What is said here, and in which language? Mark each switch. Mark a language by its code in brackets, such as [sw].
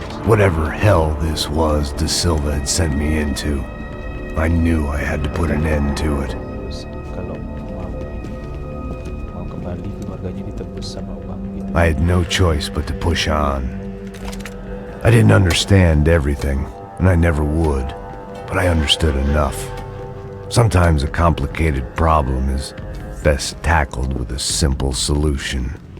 [en] Whatever hell this was De Silva had sent me into, I knew I had to put an end to it. [id] Kalau mau kembali keluarganya ditebus sama uang gitu. [en] I had no choice but to push on. I didn't understand everything, and I never would, but I understood enough. Sometimes a complicated problem is best tackled with a simple solution.